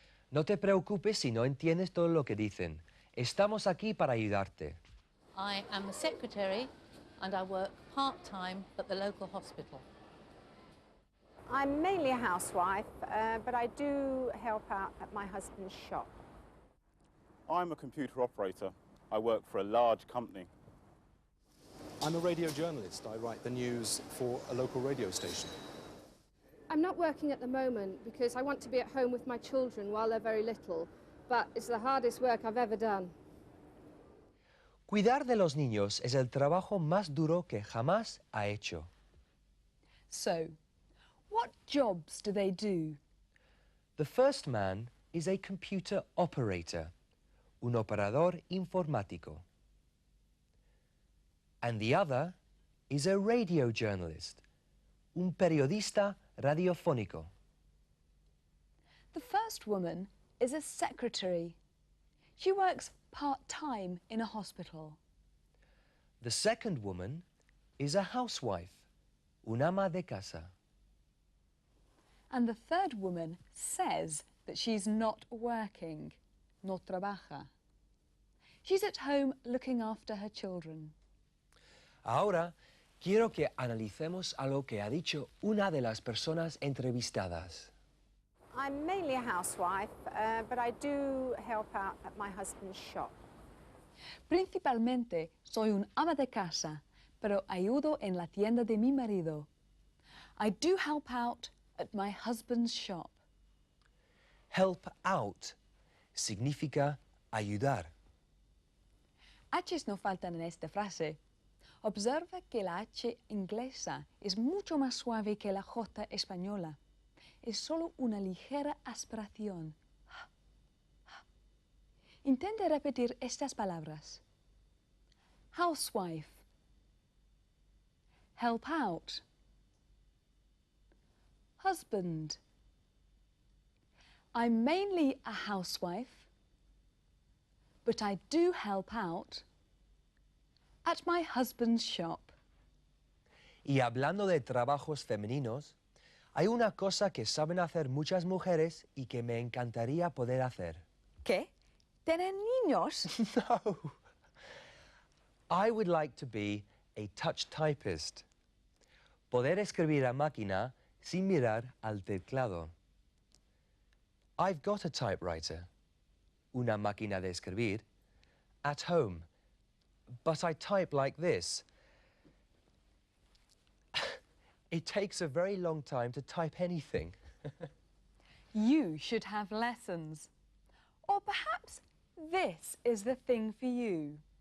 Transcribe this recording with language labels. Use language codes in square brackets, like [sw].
[es] No te preocupes si no entiendes todo lo que dicen. Estamos aquí para ayudarte. [en] I am a secretary and I work part-time at the local hospital. I'm mainly a housewife, but I do help out at my husband's shop. I'm a computer operator. I work for a large company. I'm a radio journalist. I write the news for a local radio station. I'm not working at the moment because I want to be at home with my children while they're very little, but it's the hardest work I've ever done. [es] Cuidar de los niños es el trabajo más duro que jamás ha hecho. [en] So, what jobs do they do? The first man is a computer operator, [es] un operador informático. [en] And the other is a radio journalist, [es] un periodista radiofónico. [en] The first woman is a secretary. She works part-time in a hospital. The second woman is a housewife, [es] un ama de casa. [en] And the third woman says that she's not working, [es] no trabaja. [en] She's at home looking after her children. [es] Ahora, quiero que analicemos algo que ha dicho una de las personas entrevistadas. [en] I'm mainly a housewife, but I do help out at my husband's shop. [es] Principalmente soy un ama de casa, pero ayudo en la tienda de mi marido. [en] I do help out at my husband's shop. Help out [es] significa ayudar. H's no faltan en esta frase. Observa que la H inglesa es mucho más suave que la J española. Es solo una ligera aspiración. Intente repetir estas palabras. [en] Housewife. Help out. Husband. I'm mainly a housewife, but I do help out at my husband's shop. [es] Y hablando de trabajos femeninos, hay una cosa que saben hacer muchas mujeres y que me encantaría poder hacer. ¿Qué? ¿Tener niños? No. [en] I would like to be a touch typist. [es] Poder escribir a máquina sin mirar al teclado. [en] I've got a typewriter, [es] una máquina de escribir, [en] at home, but I type like this. It takes a very long time to type anything. You should have lessons. Or perhaps this is the thing for you.